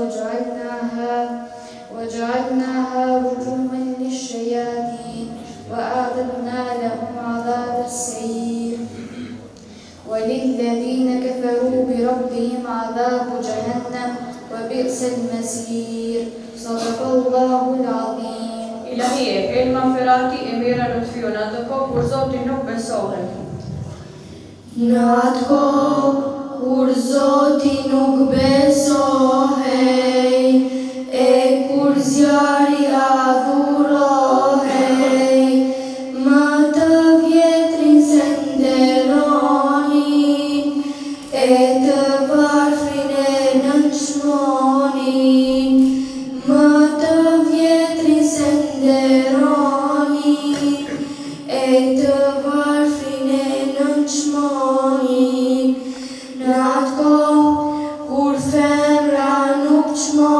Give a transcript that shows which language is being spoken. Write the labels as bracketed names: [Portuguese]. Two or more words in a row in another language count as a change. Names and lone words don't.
[Arabic] وجعلناها رجوما للشياطين وأعتدنا لهم عذاب السعير وللذين كفروا بربهم عذاب جهنم وبئس المصير صدق الله العظيم. [Albanian] Ilahie, elma ferati e mira lutfiu në atë kohë kur Zoti nuk besohet. Në atë kohë kur Zoti nuk besohej e kur zjarri adhurohej më të vjetrin se nderonin e të varfrin e nënçmonin më të vjetrin se nderonin e të varfrin e nënçmonin në atë kohë kur femra nuk